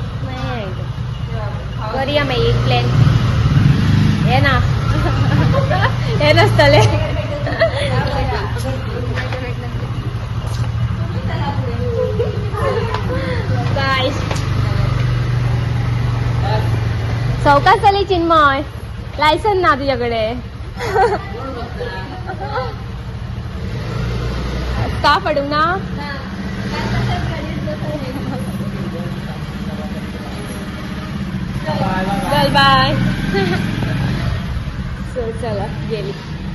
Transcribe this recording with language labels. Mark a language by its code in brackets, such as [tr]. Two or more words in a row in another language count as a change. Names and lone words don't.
[kok] करुया मागीर एक प्लॅन. हे ना हे नसतलें. [en] बाय. [kok] सवकास चली चिन्मय. [mr] लायसन ना तुझ्याकडे. का पडू ना. चल बाय. सो चला गेली.